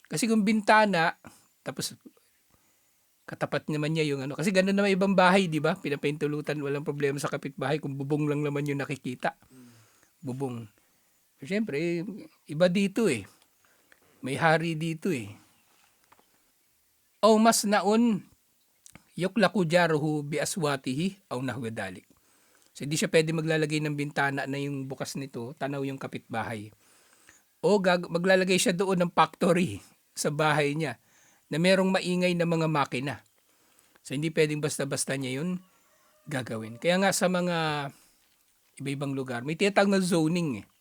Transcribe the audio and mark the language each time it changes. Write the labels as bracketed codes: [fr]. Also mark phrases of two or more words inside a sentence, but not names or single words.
[tl] Kasi kung bintana, tapos Katapat naman niya yung ano. Kasi gano'n naman ibang bahay, di ba? Pinapahintulutan, walang problema sa kapitbahay kung bubong lang naman yung nakikita. Bubong. Pero syempre, iba dito eh. May hari dito eh. [ar] O mas naon, يقلق جاره بأصواته أو نحو ذلك. [tl] So, hindi siya pwede maglalagay ng bintana na yung bukas nito, tanaw yung kapitbahay. O maglalagay siya doon ng factory sa bahay niya na merong maingay na mga makina. So, hindi pwedeng basta-basta niya yun gagawin. Kaya nga sa mga iba-ibang lugar, may tinatawag na zoning eh.